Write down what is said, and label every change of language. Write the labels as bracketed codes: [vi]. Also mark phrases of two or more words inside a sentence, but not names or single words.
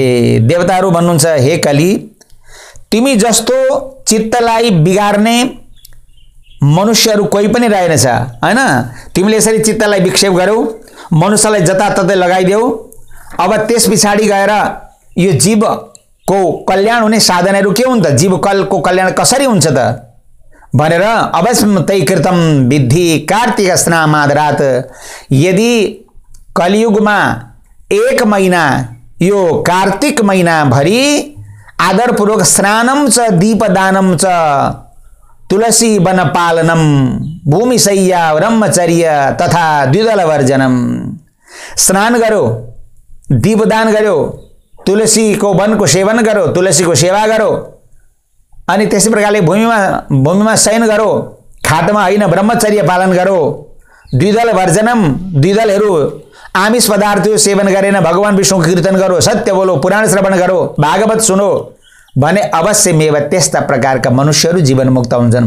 [ne] देवताहरू भन्नुहुन्छ, हे कली, तिमी जस्तो चित्तलाई बिगार्ने मनुष्यहरू कोही पनि रहेनछ हैन। तिमीले यसरी चित्तलाई विक्षेप गर्यौ, मनुष्यलाई जताततै लगाइदेऊ। अब त्यस पछाडि गएर यो जीवको कल्याण हुने साधनहरू के हुन् त, जीवको कल्याण कसरी हुन्छ त भनेर अवश्य [sa] तै कृतम विद्धि कार्तिक स्नामादरात। [ne] यदि कलियुगमा 1 महिना यो कार्तिक महिना भरि आदरपूर्वक [sa] स्नानम च दीपदानम च तुलसी वन पालनम भूमिशय्या ब्रह्मचर्य तथा द्विदल वर्जनम, [ne] स्नान गरो, दीपदान गरो, तुलसीको वनको सेवन गरो, तुलसीको सेवा गरो, अनि त्यसै प्रकारले भूमिमा शयन गरो, खाटमा होइन ब्रह्मचर्य पालन गरो, [sa] द्विदल वर्जनम, [ne] द्विदलहरू आमिष पदार्थहरू सेवन गरेन, भगवान विष्णुको कीर्तन गरो, सत्य बोलो, पुराण श्रवण गरो, भागवत सुनो भने अवश्य मेव त्यस्ता प्रकारका मनुष्यहरू जीवन मुक्त हुन्छन्।